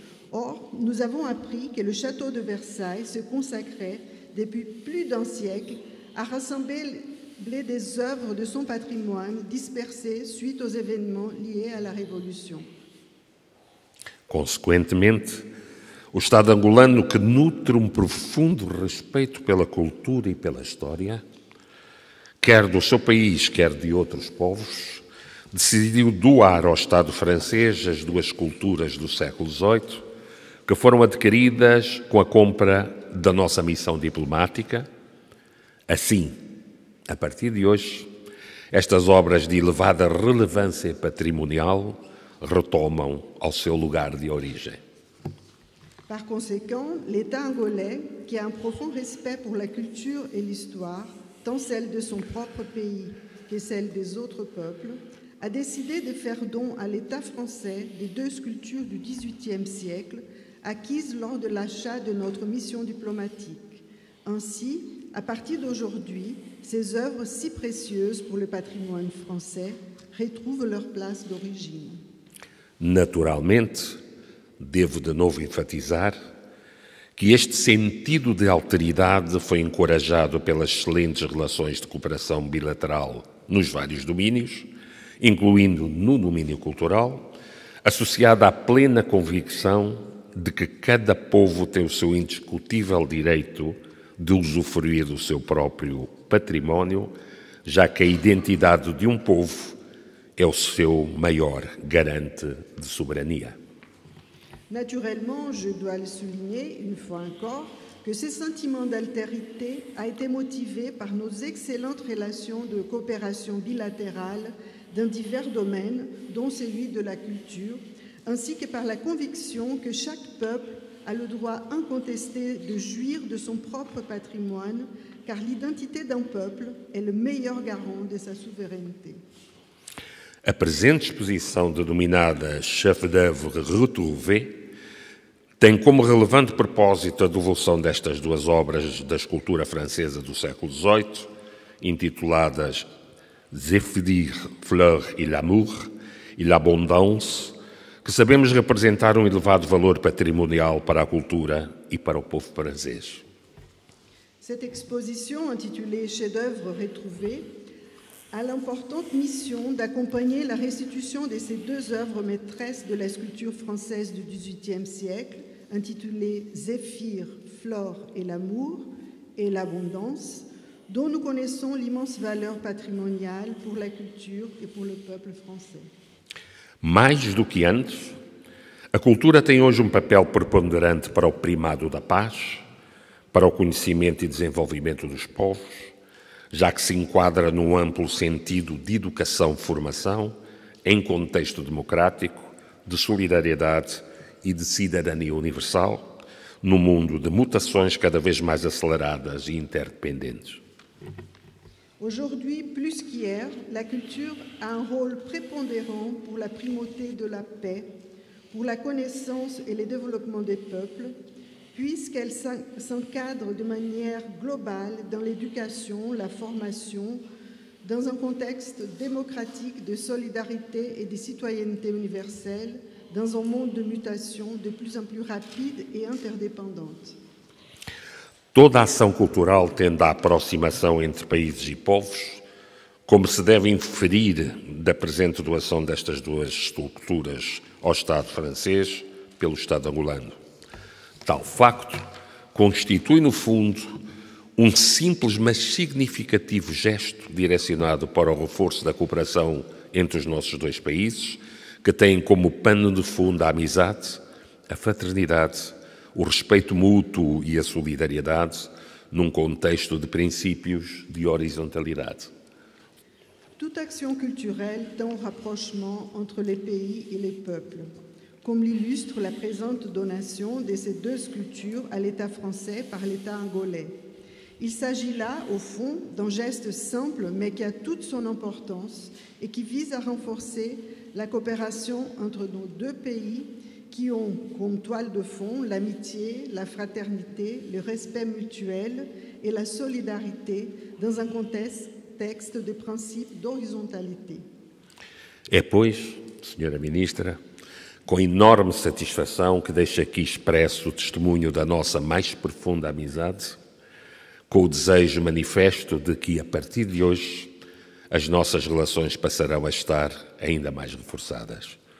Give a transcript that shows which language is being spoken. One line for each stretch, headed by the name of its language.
French: Or, nous avons appris que le château de Versailles se consacrait depuis plus d'un siècle à rassembler des œuvres de son patrimoine dispersées suite aux événements liés à la Révolution.
Portuguese: Consequentemente, o Estado angolano, que nutre um profundo respeito pela cultura e pela história, quer do seu país, quer de outros povos, decidiu doar ao Estado francês as duas esculturas do século XVIII, que foram adquiridas com a compra da nossa missão diplomática. Assim, a partir de hoje, estas obras de elevada relevância patrimonial retomam ao seu lugar de origem.
French: Par conséquent, l'État angolais, qui a un profond respect pour la culture et l'histoire, tant celle de son propre pays que celle des autres peuples, a décidé de faire don à l'État français des deux sculptures du XVIIIe siècle acquises lors de l'achat de notre mission diplomatique. Ainsi, à partir d'aujourd'hui, ces œuvres si précieuses pour le patrimoine français retrouvent leur place d'origine.
Portuguese: Naturalmente, devo de novo enfatizar que este sentido de alteridade foi encorajado pelas excelentes relações de cooperação bilateral nos vários domínios, incluindo no domínio cultural, associada à plena convicção de que cada povo tem o seu indiscutível direito de usufruir do seu próprio património, já que a identidade de um povo é o seu maior garante de soberania.
French: Naturellement, je dois le souligner une fois encore, que ce sentiment d'altérité a été motivé par nos excellentes relations de coopération bilatérale dans divers domaines, dont celui de la culture, ainsi que par la conviction que chaque peuple a le droit incontesté de jouir de son propre patrimoine, car l'identité d'un peuple est le meilleur garant de sa souveraineté.
Portuguese: A presente exposição, denominada Chef-d'œuvre retrouvé, tem como relevante propósito a devolução destas duas obras da escultura francesa do século XVIII, intituladas Zéphyr, Fleur et l'Amour e l'Abondance, que sabemos representar um elevado valor patrimonial para a cultura e para o povo francês.
French: Cette exposition, intitulée Chef-d'œuvre retrouvé, a l'importante mission d'accompagner la restitution de ces deux œuvres maîtresses de la sculpture française du XVIIIe siècle, intitulées Zéphyr, Flore et l'Amour et l'Abondance, dont nous connaissons l'immense valeur patrimoniale pour la culture et pour le peuple français.
Portuguese: Mais do que antes, a cultura tem hoje um papel preponderante para o primado da paz, para o conhecimento e desenvolvimento dos povos, já que se enquadra num amplo sentido de educação-formação, em contexto democrático, de solidariedade e de cidadania universal, num mundo de mutações cada vez mais aceleradas e interdependentes.
French: Aujourd'hui, plus qu'hier, la culture a un rôle prépondérant pour la primauté de la paix, pour la connaissance et le développement des peuples, puisqu'elle s'encadre de manière globale dans l'éducation, la formation, dans un contexte démocratique de solidarité et de citoyenneté universelle, dans un monde de mutation de plus en plus rapide et interdépendante.
Portuguese: Toda a ação cultural tende à aproximação entre países e povos, como se deve inferir da presente doação destas duas esculturas ao Estado francês pelo Estado angolano. Tal facto constitui, no fundo, um simples mas significativo gesto direcionado para o reforço da cooperação entre os nossos dois países, que têm como pano de fundo a amizade, a fraternidade, o respeito mútuo e a solidariedade, num contexto de princípios de horizontalidade.
French: Toute action culturelle tend au rapprochement entre les pays et les peuples, comme l'illustre la présente donation de ces 2 sculptures à l'État français par l'État angolais. Il s'agit là, au fond, d'un geste simple, mais qui a toute son importance et qui vise à renforcer la coopération entre nos 2 pays qui ont comme toile de fond l'amitié, la fraternité, le respect mutuel et la solidarité dans un contexte de
Portuguese: princípio de horizontalidade. É, pois, Senhora Ministra, com enorme satisfação que deixo aqui expresso o testemunho da nossa mais profunda amizade, com o desejo manifesto de que, a partir de hoje, as nossas relações passarão a estar ainda mais reforçadas.